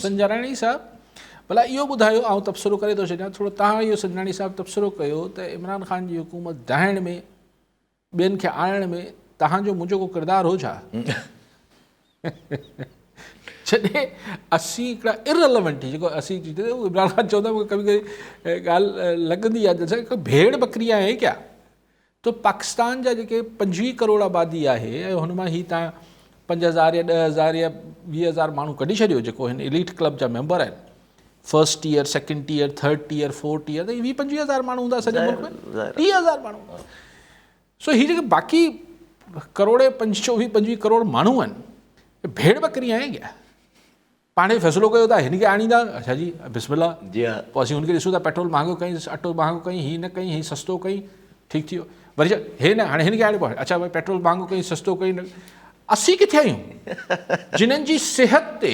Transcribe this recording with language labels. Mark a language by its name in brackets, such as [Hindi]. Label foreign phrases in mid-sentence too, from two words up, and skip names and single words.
[Sindhi] संजराणी साहब भला इहो ॿुधायो ऐं तबसरो करे थो छॾियां थोरो तव्हां इहो संजराणी साहब तबसरो कयो त इमरान ख़ान जी हुकूमत ॾाइण में ॿियनि खे आणण में तव्हांजो मुंहिंजो को किरदारु हो छा? जॾहिं असीं हिकिड़ा इररिलेवेंट जेको असीं इमरान ख़ान चवंदा मूंखे [Urdu] کبھی کبھی [Sindhi] ॻाल्हि लॻंदी आहे जैसे हिकु भेड़ बकरी आहे क्या? तो पाकिस्तान जा जेके 25 करोड़ आबादी आहे ऐं हुन मां ही तव्हां 5,000 या 10,000 या 20,000 माण्हू कढी छॾियो जेको हिन [English] elite club [Sindhi] जा मेंबर आहिनि। [English] first tier second tier third tier fourth tier [Sindhi] त 20-25 हज़ार माण्हू हूंदा सॼे मुल्क में 30,000 माण्हू। सो हीअ जेके बाक़ी करोड़े 24-25 करोड़ माण्हू आहिनि भेड़ बकरी आहे क्या पाणे फ़ैसिलो कयो था हिन खे आणींदा अच्छा जी बिस्मिल्लाह जी हा पोइ असीं हुनखे ॾिसूं था पेट्रोल महांगो कई अटो महांगो कई हीअ न कई हीअ सस्तो कई ठीकु थी वियो वरी हे न हाणे हिन खे आणिबो [Urdu] اچھا بھئی [Sindhi] पेट्रोल महांगो कई सस्तो कई न असीं किथे आहियूं जिन्हनि जी सिहत ते